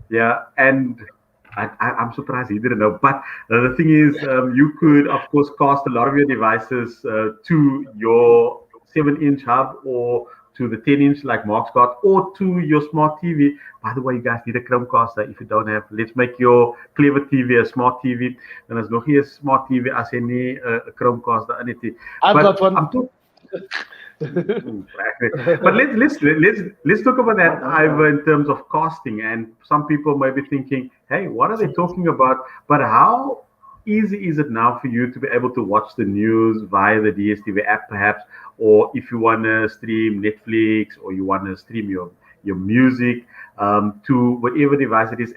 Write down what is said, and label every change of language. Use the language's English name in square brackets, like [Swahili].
[English] Yeah, and I'm surprised he didn't know. But the thing is, you could, of course, cast a lot of your devices to your 7-inch hub or to the 10-inch like Mark's got, or to your smart TV. By the way, you guys need a Chromecaster. If you don't have, let's make your clever TV a smart TV. [Afrikaans] Dan is nog nie 'n smart TV as jy nie 'n Chromecaster in het nie. [English] I've But got one. I'm talking. But let's talk about that, Ivor, in terms of casting. And some people may be thinking, "Hey, what are they talking about?" But how easy is it now for you to be able to watch the news via the DSTV app, perhaps, or if you want to stream Netflix or you want to stream your music to whatever device it is?